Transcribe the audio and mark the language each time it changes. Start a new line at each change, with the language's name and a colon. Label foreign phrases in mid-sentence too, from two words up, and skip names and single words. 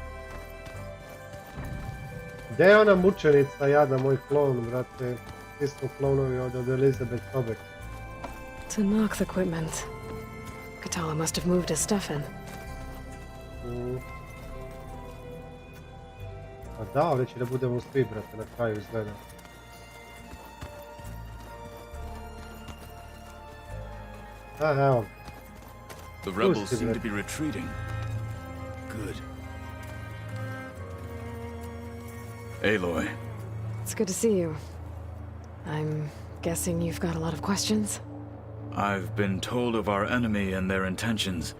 Bosnian: Gdje je ona mučenica jada, moj klon, brate? Svi smo klonovi od Elizabeth Tobek.
English: Tenakth equipment. Katala must have moved his stuff in.
Bosnian: A da, ovdje će da budemo svi, brate, na kraju izgleda. Evo.
English: The rebels seem to be retreating. Good. Aloy. It's good to see you. I'm guessing you've got a lot of questions? I've been told of our enemy and their intentions.